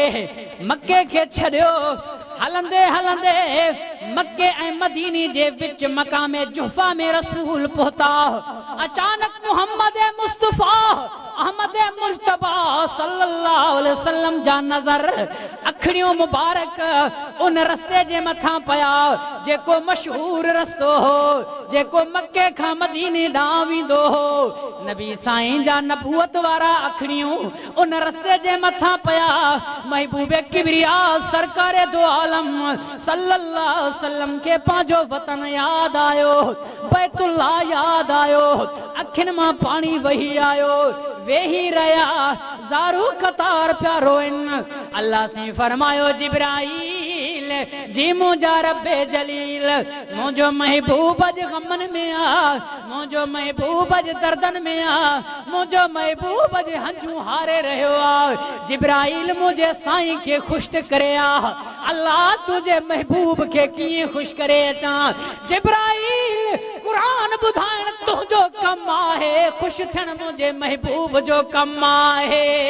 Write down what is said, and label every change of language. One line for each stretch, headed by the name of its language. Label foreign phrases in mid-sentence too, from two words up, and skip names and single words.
Sindhi: मक्के खे छॾियो हलंदे हलंदे मक्के ऐं मदीने जे विच मकामे जुहफा में रसूल पहुता अचानक मोहम्मद मुस्तफ़ा अहमद मुस्तफा
Arabic: صلى الله عليه وسلم
Sindhi: जा नज़र अखड़ियों मुबारक उन रस्ते जे मथां पया जेको मशहूर रस्तो हो जेको मक्के खां मदीने ॾांहुं वेंदो हो नबी साईं जा नबूवत वारा अखड़ियूं उन रस्ते जे मथां पया महबूबे किबरिया सरकारे दो आलम
Arabic: صلى الله عليه وسلم
Sindhi: के पंहिंजो वतन याद आयो बैतुल्लाह याद आयो अखियुनि मां पाणी वही आयो वेही रहिया ज़ारू कतार प्यारो इन अल्लाह से फरमायो जिब्राईल जी मुंहिंजा रब्बे जलील मुंहिंजो महबूब अॼु गमन में आ मुंहिंजो महबूब अॼु दर्दन में आ मुंहिंजो महबूब अॼु हंझू हारे रहियो आ जिब्राईल मुंहिंजे साईं खे ख़ुशि करे आ अल्लाह तुंहिंजे महबूब खे कीअं ख़ुशि करे अचां जिब्राईल कुरान ॿुधाइण तुंहिंजो कमु आहे ख़ुशि थियण मुंहिंजे महबूब जो कमु आहे